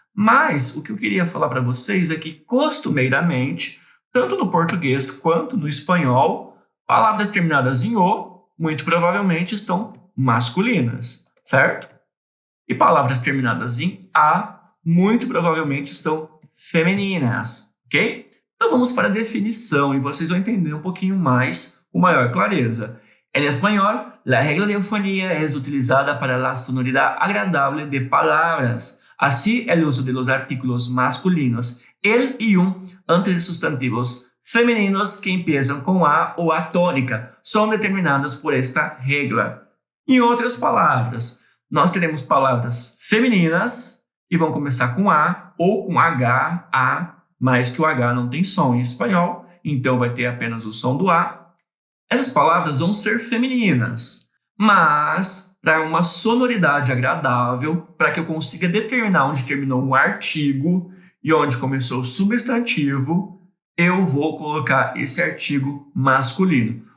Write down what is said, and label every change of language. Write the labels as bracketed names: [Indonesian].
[Portuguese] Mas o que eu queria falar para vocês é que, costumeiramente, tanto no português quanto no espanhol, palavras terminadas em o, muito provavelmente, são masculinas, certo? E palavras terminadas em a, muito provavelmente, são femininas, ok? Então vamos para a definição e vocês vão entender um pouquinho mais com maior clareza. [Spanish] En español, la regla de eufonía es utilizada para la sonoridad agradable de palabras. Así, el uso de los artículos masculinos el y un antes de sustantivos femeninos que empiezan con a [Portuguese] ou a tônica são determinados [Spanish] por esta regla. [Portuguese] Em outras palavras, nós teremos palavras femininas que vão começar com a ou com h, a, mas que o H não tem som em espanhol, então vai ter apenas o som do A. Essas palavras vão ser femininas, mas para uma sonoridade agradável, para que eu consiga determinar onde terminou um artigo e onde começou o substantivo, eu vou colocar esse artigo masculino.